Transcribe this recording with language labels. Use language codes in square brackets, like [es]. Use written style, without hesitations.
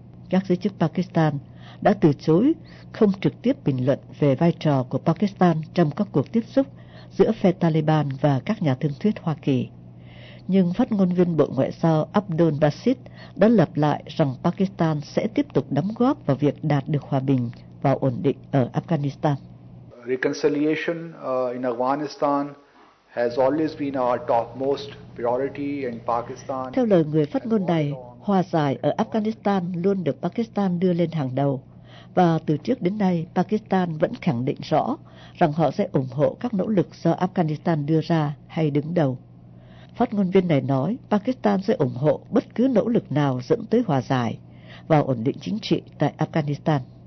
[vi] Các giới chức Pakistan đã từ chối không trực tiếp bình luận về vai trò của Pakistan trong các cuộc tiếp xúc giữa phe Taliban và các nhà thương thuyết Hoa Kỳ. Nhưng phát ngôn viên Bộ Ngoại giao Abdul Basit đã lặp lại rằng Pakistan sẽ tiếp tục đóng góp vào việc đạt được hòa bình và ổn định ở Afghanistan. [en] Reconciliation in Afghanistan has always been our topmost priority in Pakistan. [vi] Theo lời người phát ngôn này, hòa giải ở Afghanistan luôn được Pakistan đưa lên hàng đầu. Và từ trước đến nay, Pakistan vẫn khẳng định rõ rằng họ sẽ ủng hộ các nỗ lực do Afghanistan đưa ra hay đứng đầu. Phát ngôn viên này nói Pakistan sẽ ủng hộ bất cứ nỗ lực nào dẫn tới hòa giải và ổn định chính trị tại Afghanistan.